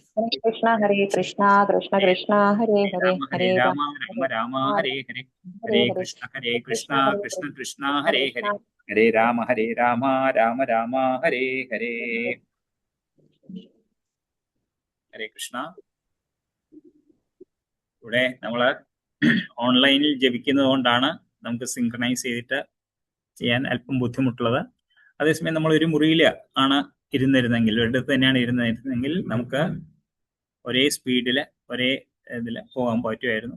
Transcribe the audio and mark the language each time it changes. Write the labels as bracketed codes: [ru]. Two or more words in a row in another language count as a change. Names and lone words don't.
[sa] കൃഷ്ണ കൃഷ്ണ കൃഷ്ണ ഹരേ ഹരേ ഹരേ രാമ ഹരേ ഹരേ ഹരേ കൃഷ്ണ കൃഷ്ണ കൃഷ്ണ കൃഷ്ണ ഹരേ ഹരേ ഹരേ രാമ രാമ ഹരേ ഹരേ ഹരേ കൃഷ്ണ. [ml] ഇവിടെ നമ്മള് ഓൺലൈനിൽ ജപിക്കുന്നത് കൊണ്ടാണ് നമുക്ക് സിങ്ക്രണൈസ് ചെയ്തിട്ട് ചെയ്യാൻ അല്പം ബുദ്ധിമുട്ടുള്ളത്. അതേസമയം നമ്മൾ ഒരു മുറിയിൽ ആണ് ഇരുന്നിരുന്നെങ്കിൽ, ഒരിടത്ത് തന്നെയാണ് ഇരുന്നിരുന്നെങ്കിൽ നമുക്ക് ഒരേ സ്പീഡിൽ ഒരേ ഇതിൽ പോകാൻ പറ്റുമായിരുന്നു.